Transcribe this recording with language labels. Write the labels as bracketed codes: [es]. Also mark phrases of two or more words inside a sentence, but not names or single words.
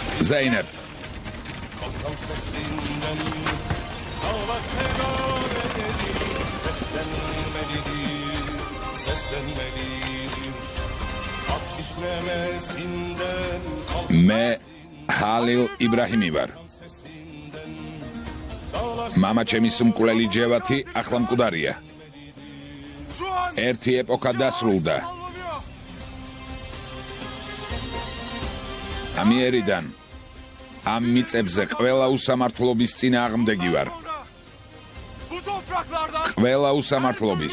[ka] ზეინებ. [tr] Kalkan sesinden dağlar seda verir, seslenmelidir, seslenmelidir. At kişnemesinden [ka] მე ჰალილ იბრაჰიმი ვარ. მამა ჩემის მკვლელი ჯევათი ახლა მკვდარია. ერთი ეპოქა დასრულდა. ამიერიდან ამ მიწებზე ყველა უსამართლობის წინააღმდეგი ვარ. [tr] Bu topraklardan [ka] ყველა უსამართლობის.